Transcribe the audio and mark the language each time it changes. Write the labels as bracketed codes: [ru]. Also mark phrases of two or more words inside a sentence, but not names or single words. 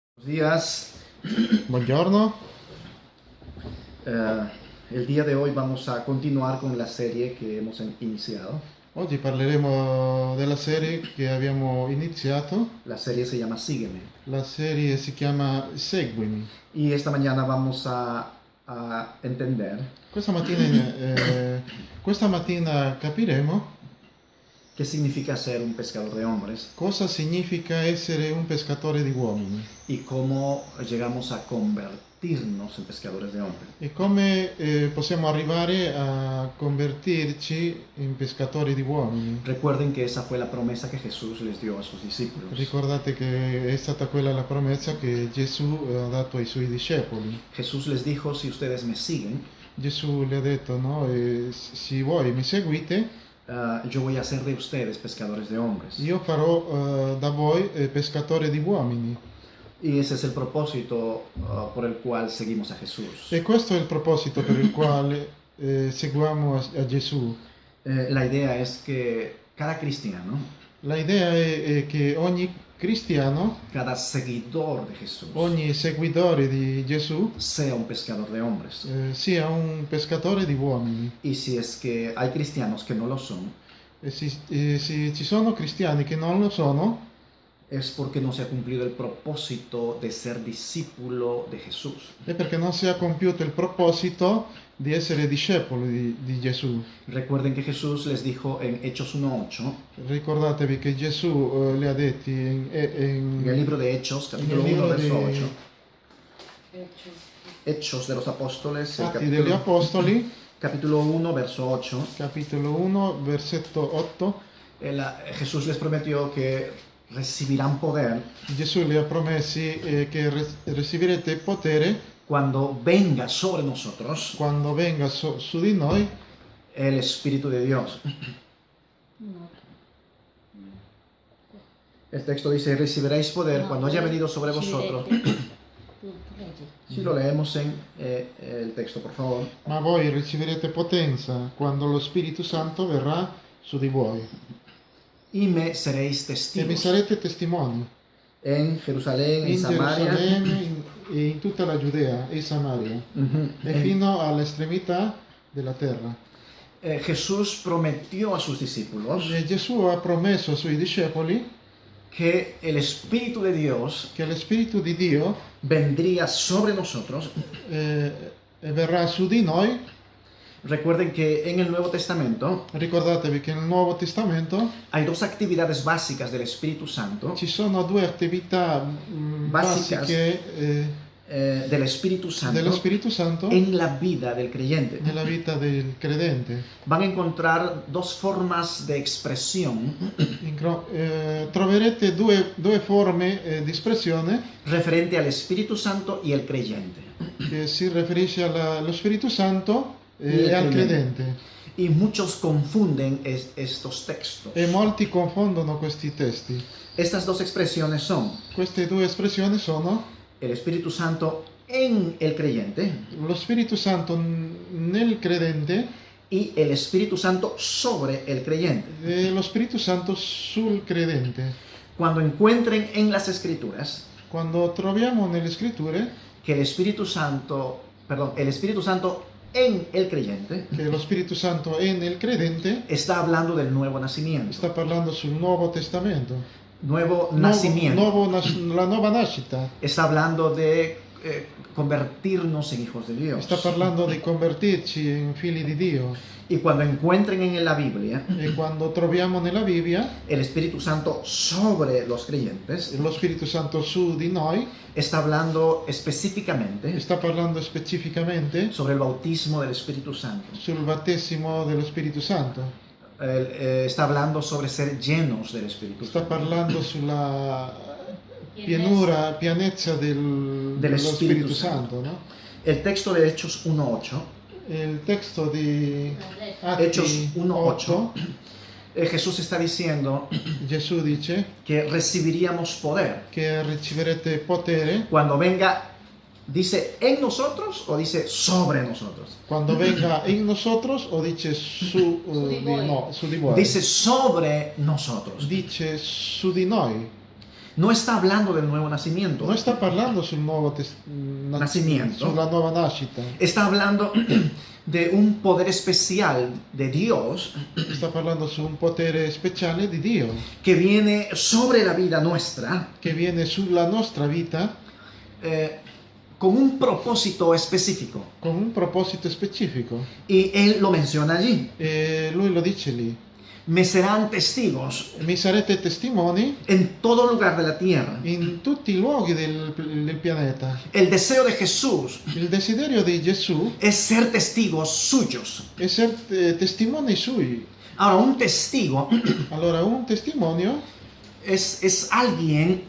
[es] Buenos días. [it] Buongiorno, [es] Eh, el día de hoy vamos a continuar con la serie que hemos iniciado. [it] oggi parleremo della serie che abbiamo iniziato. [es] La serie se llama Sígueme. [it] La serie si chiama Seguimi. [es] Y esta mañana vamos a entender [it] Questa mattina capiremo [es] qué significa ser un pescador de hombres [it] cosa significa essere un pescatore di uomini [es] y cómo llegamos a convertirnos en pescadores de hombres. [it] e come possiamo arrivare a convertirci in pescatori di uomini. [es] Recuerden que esa fue la promesa que Jesús les dio a sus discípulos. [it] Ricordate che è stata quella la promessa che Gesù ha dato ai suoi discepoli. [es] Jesús les dijo, si ustedes me siguen, [it] Gesù le ha detto, no? Se voi mi seguite, [es] yo voy a hacer de ustedes pescadores de hombres. [it] io farò da voi pescatore di uomini. [es] Y ese es el propósito por el cual seguimos a Jesús. [it] E questo è il proposito per il quale seguiamo a Gesù. [es] La idea es que cada cristiano, [it] La idea è che ogni cristiano, [es] cada seguidor de Jesús, [it] ogni seguitore di Gesù [es] sea un pescador de hombres. [it] sia un pescatore di uomini. [es] Y si es que hay cristianos que no lo son, [it] E se ci sono cristiani che non lo sono, [es] es porque no se ha cumplido el propósito de ser discípulo de Jesús. [it] è perché non si è compiuto il proposito di essere discepoli di Gesù. [es] Recuerden que Jesús les dijo en Hechos 1:8, [it] Ricordatevi che Gesù le ha detti [es] en el libro de Hechos, capítulo [it] nel 1, libro verso dei 8. [es] Hechos de los Apóstoles, el [it] Atti degli Apostoli, [es] capítulo 1, verso 8. [it] capitolo 1, versetto 8. [es] Jesús les prometió que recibirán poder [it] Gesù le ha promessi che riceverete potere [es] cuando venga sobre nosotros [it] quando venga su di noi [es] el Espíritu de Dios. El texto dice, recibiréis poder cuando haya venido sobre vosotros. Si lo leemos en el texto, por favor. [it] ma voi riceverete potenza quando lo Spirito Santo verrà su di voi. [es] Y me seréis [it] E mi [es] testigos [it] sarete testimoni [es] en Jerusalén, en [it] in Samaria. Gerusalemme e in tutta la Giudea e Samaria e fino all'estremità della terra. [es] Jesús prometió a sus discípulos [it] E Gesù ha promesso ai suoi discepoli [es] que el Espíritu de Dios [it] che lo Spirito di Dio [es] vendría sobre nosotros. [it] verrà su di noi. [es] Recuerden que en el Nuevo Testamento [it] Ricordatevi che nel Nuovo Testamento [es] hay dos actividades básicas del Espíritu Santo, [it] ci sono due attività basiche [es] del Espíritu Santo [it] dello Spirito Santo [es] en la vida del creyente. [it] nella vita del credente. [es] Van a encontrar dos formas de expresión [it] Troverete due forme di espressione [es] referente al Espíritu Santo y el creyente. [it] che si riferisce allo Spirito Santo [es] Y [it] e al [es] el [it] credente. [es] Y muchos confunden estos textos. [it] E molti confondono questi testi. [es] Estas dos expresiones son [it] Queste due espressioni sono [es] el Espíritu Santo en el creyente [it] lo Spirito Santo nel credente [es] y el Espíritu Santo sobre el creyente. [it] e lo Spirito Santo sul credente. [es] Cuando encuentren en las Escrituras [it] Quando troviamo nelle scritture [es] que el Espíritu Santo en el creyente [it] che lo Spirito Santo è nel credente, [es] está hablando del nuevo nacimiento. [it] sta parlando sul Nuovo Testamento. [es] Nuevo nacimiento. [it] La nuova nascita. [es] Está hablando de convertirnos en hijos de Dios. [it] Sta parlando di convertirci in figli di Dio. [es] Y cuando encuentren en la Biblia [it] E quando troviamo nella Bibbia [es] el Espíritu Santo sobre los creyentes, [it] lo Spirito Santo su di noi, [es] está hablando específicamente [it] sta parlando specificamente [es] sobre el bautismo del Espíritu Santo. [it] sul battesimo dello Spirito Santo. [es] Está hablando sobre ser llenos del Espíritu [it] Sta [es] Santo. [it] parlando sulla pienezza dello Spirito Spirito Santo, no? [es] El texto de Hechos 1:8, [it] Il testo di [es] Hechos [it] Atti [es] 1:8, [it] 8, [es] Jesús está diciendo [it] Gesù dice [es] que recibiríamos poder [it] che riceverete potere [es] cuando venga. ¿Dice en nosotros o dice sobre nosotros? [it] quando venga in nosotros o dice su di voi. [es] Dice sobre nosotros. [it] Dice su di noi. [es] no está hablando del nuevo nacimiento. [it] non sta parlando sul nuovo [es] Nacimiento. [it] sulla nuova nascita, [es] Está hablando de un poder especial de Dios [it] sta parlando su un potere speciale di Dio [es] que viene sobre la vida nuestra [it] che viene sulla nostra vita [es] con un propósito específico. [it] con un proposito specifico. [es] Y Él lo menciona allí. [it] E lui lo dice lì: [es] Me serán testigos [it] mi sarete testimoni [es] en todo lugar de la tierra. [it] in tutti i luoghi del pianeta. [es] El deseo de Jesús [it] Il desiderio di Gesù [es] es ser testigos suyos. [it] è essere testimoni sui. [es] Ahora, un testigo [it] Allora, un testimonio [es] es alguien